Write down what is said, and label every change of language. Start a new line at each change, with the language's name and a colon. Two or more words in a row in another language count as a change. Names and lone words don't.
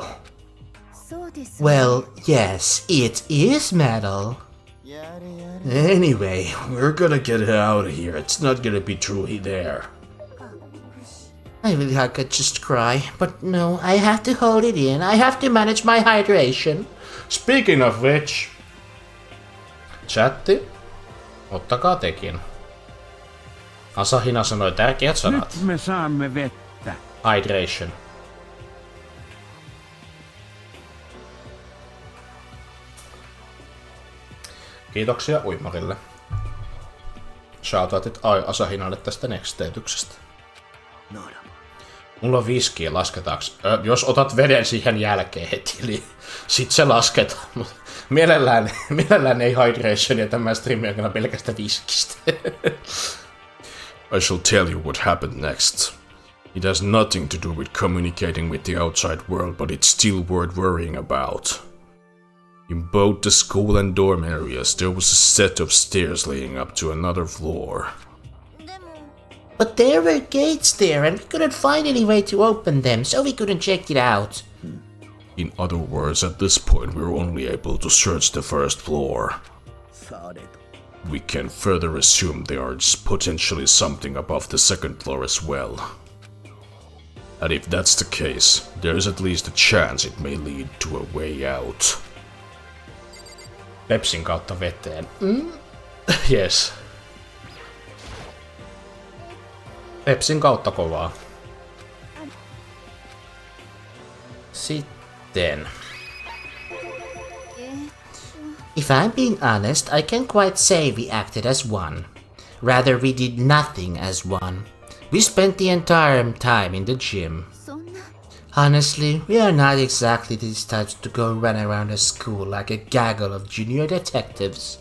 English: Well, yes, it is metal. Anyway, we're gonna get out of here. It's not gonna be truly there. I really could just cry, but no, I have to hold it in. I have to manage my hydration. Speaking of which...
Finnish: Chatti, ottakaa tekin. Asahina sanoi tärkeät sanat. Nyt me saamme vettä. Hydration. Kiitoksia Uimarille. Shoutoutit Asahinalle tästä next-teetyksestä. Mulla on viskiä, lasketaanko? Jos otat veden siihen jälkeen heti, niin sit se lasketaan. Mielellään ei hydrationia tämän streamin aikana pelkästä viskistä.
English: I shall tell you what happened next. It has nothing to do with communicating with the outside world, but it's still worth worrying about. In both the school and dorm areas, there was a set of stairs leading up to another floor. But there were gates there, and we couldn't find any way to open them, so we couldn't check it out. In other words, at this point, we were only able to search the first floor. We can further assume there is potentially something above the second floor as well. And if that's the case, there is at least a chance it may lead to a way out.
Finnish: Pepsin kautta veteen. Yes. Pepsin kautta kovaa. Sitten.
English: If I'm being honest, I can't quite say we acted as one. Rather, we did nothing as one. We spent the entire time in the gym. Honestly, we are not exactly these types to go run around a school like a gaggle of junior detectives.